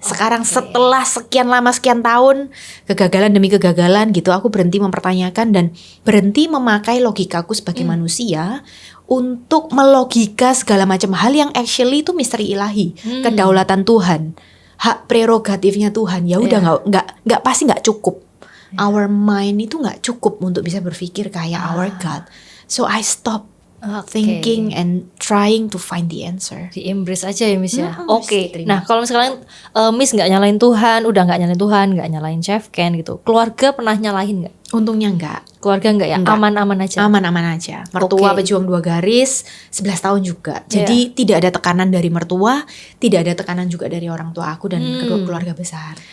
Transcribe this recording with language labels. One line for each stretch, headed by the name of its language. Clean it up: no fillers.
Indonesian: Sekarang setelah sekian lama sekian tahun kegagalan demi kegagalan gitu, aku berhenti mempertanyakan dan berhenti memakai logikaku sebagai manusia untuk melogika segala macam hal yang actually itu misteri ilahi, kedaulatan Tuhan, hak prerogatifnya Tuhan. Ya udah nggak pasti nggak cukup.
English: Our mind
Indonesian: itu nggak cukup untuk bisa berpikir kayak
English: our God. So I stop thinking and trying to find the answer.
Indonesian: Di embrace aja ya Miss ya. Harus Oke. diterima. Nah kalau misalnya Miss nggak nyalain Tuhan, udah nggak nyalain Tuhan, nggak nyalain Chef Ken gitu. Keluarga pernah nyalahin nggak? Untungnya enggak. Keluarga nggak ya? Enggak. Aman-aman aja. Aman-aman aja. Mertua Oke. pejuang 2 garis, 11 tahun juga. Jadi tidak ada tekanan dari mertua, tidak ada tekanan juga dari orang tua aku dan kedua keluarga besar.